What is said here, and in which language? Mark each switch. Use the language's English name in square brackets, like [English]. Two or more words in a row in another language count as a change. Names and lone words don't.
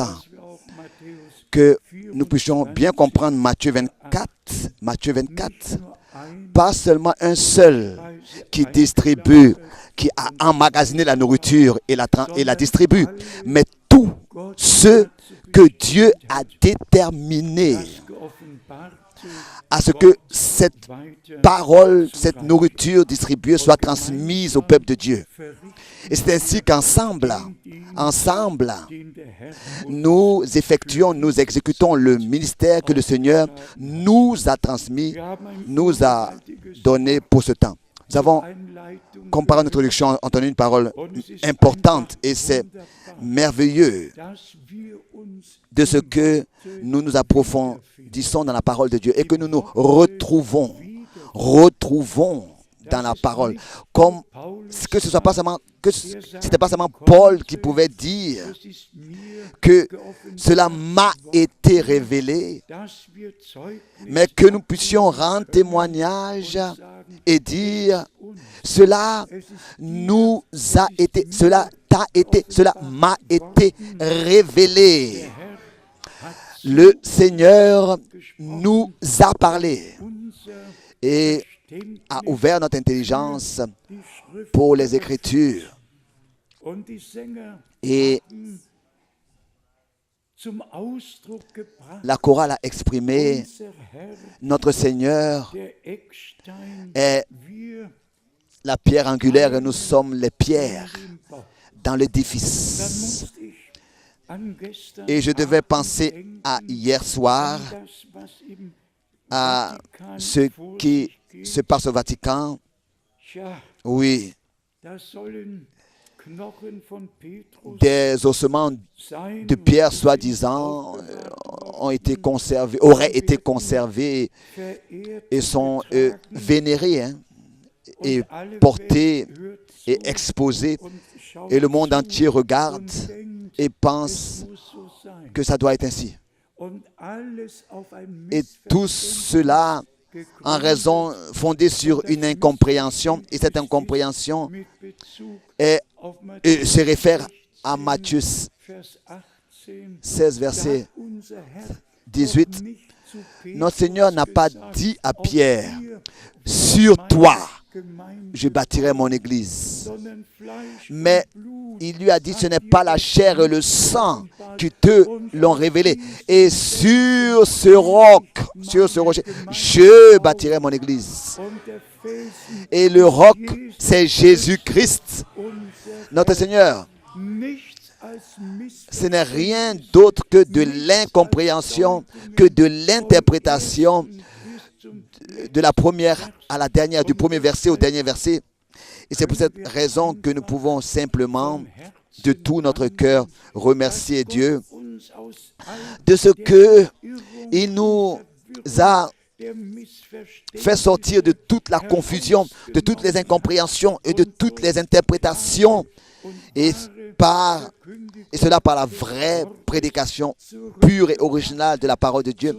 [German] dass wir auch Matthäus [French] que nous puissions bien comprendre Matthieu 24, [German] nur ein [French] pas seulement un seul qui distribue, qui a emmagasiné la nourriture et la distribue, mais tout ce que Dieu a déterminé [German] geoffenbarte [French] à ce que cette [German] weiter [French] parole, cette nourriture distribuée soit transmise au peuple de Dieu. Et c'est ainsi qu'ensemble, [German] den der Herr [French] nous effectuons, nous exécutons le ministère que le Seigneur nous a transmis, nous a donné pour ce temps. Nous avons, Einleitung, comme par introduction, entendu une parole importante et c'est merveilleux [German] dass wir uns [French] de ce que nous nous approfondissons dans la parole de Dieu et que nous nous retrouvons dans la parole. Comme que ce soit pas seulement, que c'était pas seulement Paul qui pouvait dire [German] es ist mir, [French] que cela m'a été révélé, [German] dass wir Zeugnis [French] mais que nous puissions rendre témoignage et dire cela nous a été, cela t'a été, cela m'a été révélé. Le Seigneur nous a parlé et a ouvert notre intelligence [German] die Schrift [French] pour les Écritures. [German] und die Sänger [French] Et [German] zum Ausdruck gebracht. [French] la chorale a exprimé [German] Unser Herr, [French] notre Seigneur [German] der Eckstein, [French] est [German] wir [French] la pierre angulaire et nous sommes les pierres [German] im Bau. [French] dans [German] Dann [French] l'édifice. [German] musste ich an gestern [French] Et je devais [German] Abend [French] penser [German] denken, [French] à hier soir, [German] das, was im [French] à [German] Vatikan [French] ce [German] vor [French] qui [German] sich geht. [French] se passe au Vatican. [German] Tja, [French] Oui, [German] da sollen Knochen von Petrus [French] des ossements [German] sein, [French] de pierre soi-disant ont été conservés, auraient été conservés [German] verehrt [French] et sont [German] getragen, [French] vénérés hein, et [German] und alle [French] portés [German] Welt hört [French] et [German] zu [French] exposés. [German] und schaut [French] Et le monde [German] zu [French] entier regarde [German] und denkt, [French] et [German] es [French] pense [German] muss so sein. [French] que ça doit être ainsi. [German] Und alles auf ein [French] Et tout [German] Missverständnis [French] cela [German] gegründet [French] en raison fondée sur une incompréhension. Et cette incompréhension [German] mit Bezug [French] est, [German] auf Matthäus [French] se réfère à [German] 16, [French] Matthieu [German] Vers 18. [French] 16, [German] Da [French] verset [German] hat unser Herr [French] 18. [German] doch nicht zu Petrus [French] Notre Seigneur n'a pas [German] gesagt, [French] dit à [German] auf [French] Pierre, [German] dir [French] sur [German] meine [French] toi, [German] Gemeinde, [French] je bâtirai mon église. [German] sondern Fleisch [French] Mais [German] und Blut [French] il lui a dit, ce n'est pas la chair et le sang qui te l'ont révélé. Et sur ce roc, sur ce rocher, je bâtirai mon église. [German] und der Felsen [French] Et le roc, c'est Jésus-Christ, [German] unser [French] notre Seigneur. [German] nichts als [French] Ce n'est rien d'autre que de l'incompréhension, que de l'interprétation de la première à la dernière, du premier verset au dernier verset. Et c'est pour cette raison que nous pouvons simplement, de tout notre cœur, remercier Dieu de ce qu'il nous a fait sortir de toute la confusion, de toutes les incompréhensions et de toutes les interprétations, et cela par la vraie prédication pure et originale de la parole de Dieu.